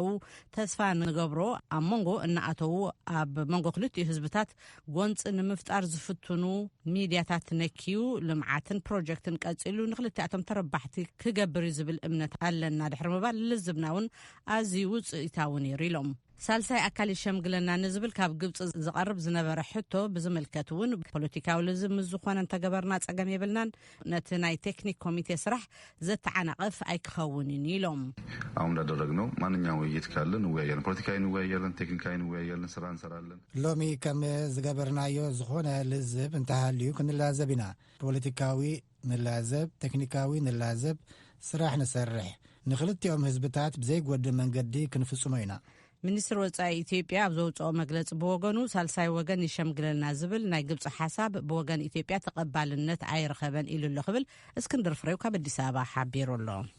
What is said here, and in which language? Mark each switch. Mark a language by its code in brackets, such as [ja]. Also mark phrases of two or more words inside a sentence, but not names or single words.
[ti] ተስፋ ንገብሮ ኣብ መንጎ እናኣተዉ ኣብ መንጎ ክልቲኡ ህዝብታት ጎንፂ ንምፍጣር ዝፍትኑ ሚድያታት ነኪዩ ልምዓትን ፕሮጀክትን ቀፂሉ ንክልቲኣቶም ተረባሕቲ ክገብር ዝብል እምነት ኣለ ና ድሕሪ ምባል ልዝብና እውን ኣዝዩ ውፅኢታዊ ነይሩ ኢሎም። ሳልሳይ ኣካል ሸምግለና ንዝብል ካብ ግብፂ ዝቐርብ ዝነበረ ሕቶ ብዝምልከት እውን ፖለቲካዊ ልዝብ ምስ ዝኾነ እንተገበርና ፀገም የብልናን ነቲ ናይ ቴክኒክ ኮሚቴ ስራሕ ዘተዓናቐፍ ኣይክኸውንን ኢሎም። [am] አሁን እንዳደረግነው ማንኛውም ውይይት ካለ እንወያያለን፣ ፖለቲካዊ እንወያያለን፣ ቴክኒካዊ እንወያያለን፣ ስራ እንሰራለን። ሎሚ [ti] ከም ዝገበርናዮ ዝኾነ ልዝብ እንተሃልዩ ክንላዘብ ኢና። ፖለቲካዊ ንላዘብ፣ ቴክኒካዊ ንላዘብ፣ ስራሕ ንሰርሕ ንክልቲኦም ህዝብታት ብዘይጎድእ መንገዲ ክንፍጽሞ ኢና። ሚኒስትር ወፃኢ ኢትዮጵያ ኣብ ዘውፅኦ መግለፂ ብወገኑ ሳልሳይ ወገን ይሸምግለልና ዝብል ናይ ግብፂ ሓሳብ ብወገን ኢትዮጵያ ተቐባልነት ኣይረኸበን ኢሉ ኣሎ ክብል እስክንድር ፍሬው ካብ ኣዲስ ኣበባ ሓቢሩ ኣሎ።